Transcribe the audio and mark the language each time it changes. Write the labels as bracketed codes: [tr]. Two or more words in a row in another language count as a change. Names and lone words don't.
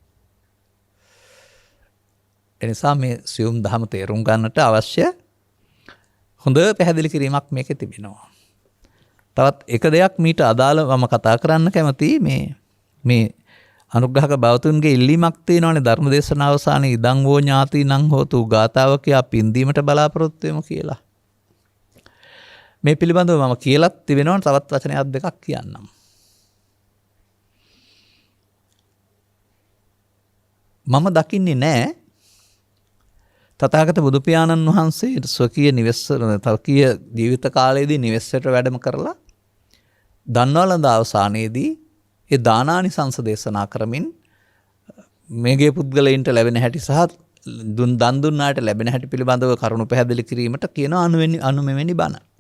[si] එනිසා මේ සියුම් ධම තේරුම් ගන්නට අවශ්‍ය හොඳ පැහැදිලි කිරීමක් මේකේ තිබෙනවා. තවත් එක දෙයක් මීට අදාළව මම කතා කරන්න කැමති මේ අනුග්‍රහක බවතුන්ගේ ඉල්ලීමක් තියෙනවානේ ධර්මදේශන අවසානයේ [pi] ඉදං වෝ ඥාතිනං හෝතු [si] ගාතාව කියා පින්දීමට බලාපොරොත්තු වෙමු කියලා. මේ පිළිබඳව මම කියලාත් තිබෙනවා තවත් වචනයක් දෙකක් කියන්නම්. මම දකින්නේ නැහැ තථාගත බුදු පියාණන් වහන්සේ ස්වකීය තවකීය ජීවිත කාලයේදී නිවෙස්වට වැඩම කරලා දන්වලඳ අවසානයේදී ඒ දානානිසංස දේශනා කරමින් මේගේ පුද්ගලයන්ට ලැබෙන හැටි සහ දන් දුන්නාට ලැබෙන හැටි පිළිබඳව කරුණු පැහැදිලි කිරීමට කියන අනුමෙවැනි බණ.